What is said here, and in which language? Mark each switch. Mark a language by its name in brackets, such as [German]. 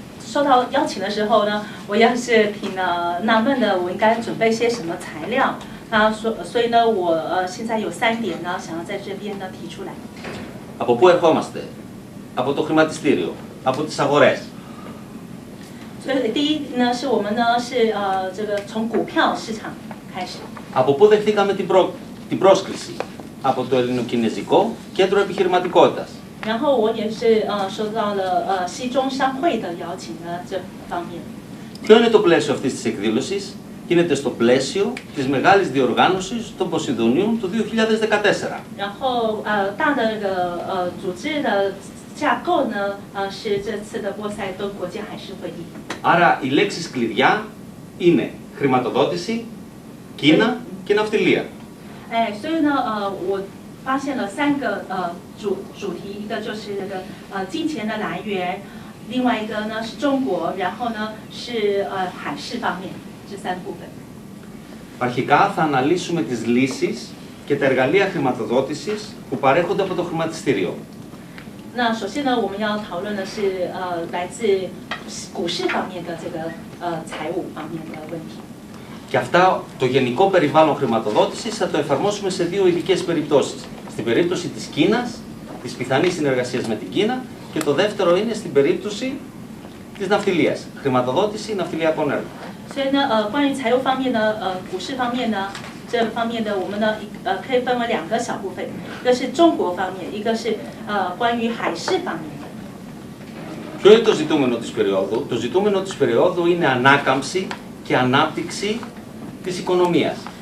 [Chinese] 收到邀请的时候呢，我也是挺纳闷的，我应该准备些什么材料？所以呢，我现在有3点呢，想要在这边呢提出来。 [Greek] Από πού ερχόμαστε? Από το χρηματιστήριο, από τις αγορές. [Chinese] 所以第一呢，是我们呢是这个从股票市场开始。 [Greek] Από πού δεχθήκαμε την πρόσκληση? Από το Ελληνοκινεζικό Κέντρο Επιχειρηματικότητας. [Chinese] 然后我也是收到了西中商会的邀请呢这方面。 [Greek] Ποιο είναι το πλαίσιο αυτής της εκδήλωσης? Είναι στο πλαίσιο της μεγάλης διοργάνωσης των Ποσειδονίων του 2014. [Chinese] 然后大的那个组织的架构呢是这次的波塞冬国际海事会议。 [Greek] Άρα οι λέξεις κλειδιά είναι χρηματοδότηση, Κίνα και ναυτιλία. [Chinese] 所以呢我发现了3个主题，一个就是那个金钱的来源，另外一个呢是中国，然后呢是海事方面，这3部分。 [Greek] Αρχικά θα αναλύσουμε τις λύσεις και τα εργαλεία χρηματοδότησης που παρέχονται από το χρηματιστήριο. [Chinese] 那首先呢，我们要讨论的是来自股市方面的这个财务方面的问题。 [Greek] Και αυτά, το γενικό περιβάλλον χρηματοδότησης, θα το εφαρμόσουμε σε 2 ειδικές περιπτώσεις. Στην περίπτωση της Κίνας, της πιθανής συνεργασίας με την Κίνα, και το δεύτερο είναι στην περίπτωση της ναυτιλίας, χρηματοδότηση ναυτιλιακών έργων. [Chinese] 所以呢，关于财务方面呢，股市方面呢，这方面的我们呢，可以分为2个小部分，一个是中国方面，一个是关于海事方面的。 [Greek] Ποιο είναι το ζητούμενο της περίοδου? Το ζητούμενο της περίοδου είναι ανάκαμψη και ανάπτυξη της οικονομίας.